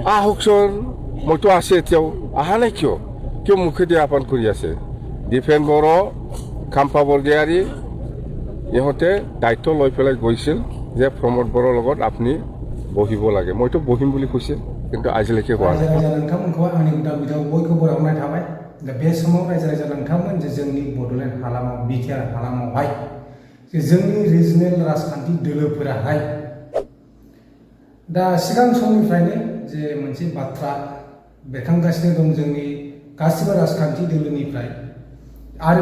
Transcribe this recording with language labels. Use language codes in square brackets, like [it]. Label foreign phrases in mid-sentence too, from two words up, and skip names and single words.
[as] আহকচোন মইতো আছে এতিয়াও আহা নাই কিয় মুখেদি আহ্বান কৰি আছে ডিফেন বড়ো খাম্পা বৰগয়াৰী ইহঁতে দায়িত্ব লৈ পেলাই গৈছিল যে প্ৰমোদ বড়োৰ লগত আপুনি বহিব লাগে মইতো বহিম বুলি কৈছিল কিন্তু আজিলৈকে কোৱা নাই [brx] नोंथांमोनखौ आंनि उदां बयखौबो बरायनाय थाबाय दा बे समाव रायजो नोंथांमोन जे जोंनि बड'लेण्ड हालामाव BTR हालामावहाय जे जोंनि रिजनेल राजखान्थि दोलोफोराहाय दा सिगां समनिफ्रायनो जे मोनसे बाथ्रा बेरखांगासिनो दं जोंनि गासिबो राजखान्थि दोलोनिफ्राय आरो